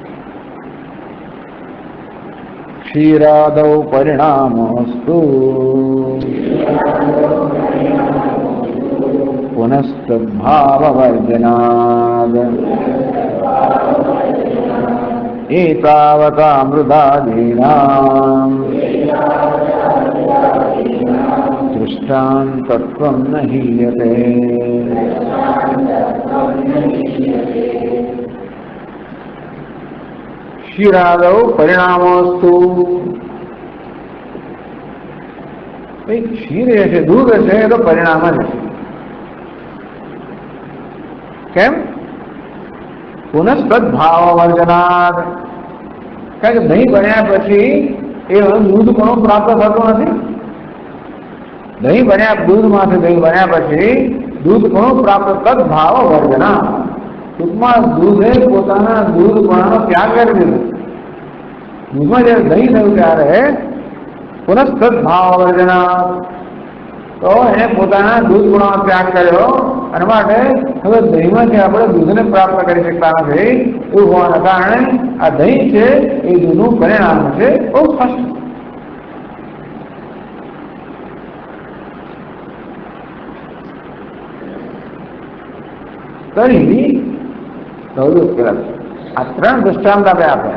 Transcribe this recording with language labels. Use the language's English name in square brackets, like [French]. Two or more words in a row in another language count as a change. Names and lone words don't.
[Sanskrit] क्षीरादौ परिणामोस्तु पुनस्तभाववर्जनाद एतावता मृदादीनाम दृष्टान्तत्वं न हीयते। क्षीरादौ परिणामोऽस्तु। [Hindi] क्षीर है दूध है तो परिणाम है। [Sanskrit] केम पुनस्तद्भाव वर्जनात्। [Gujarati] કારણ કે દહીં બન્યા પછી એ દૂધ કોણો પ્રાપ્ત થતો નથી। દહીં બન્યા દૂધમાંથી દહીં બન્યા પછી દૂધ કોણો પ્રાપ્ત [Sanskrit] तद्भाव वर्जना। [Gujarati] ટૂંકમાં દૂધે પોતાના દૂધપણાનો ત્યાગ કરી દીધો। દૂધમાં જ્યારે દહીં થયું ત્યારે [Sanskrit] पुनस्तद्भाव वर्जनात्। [Gujarati] તો એને પોતાના દૂધપણાનો ત્યાગ કર્યો અને માટે હવે દહીંમાંથી આપણે દૂધને પ્રાપ્ત કરી શકતા નથી। એવું હોવાના કારણે આ દહીં છે એ દૂધનું પરિણામ છે। બહુ સ્પષ્ટ। તરી આ ત્રણ દૃષ્ટાંત આપણે આપ્યા।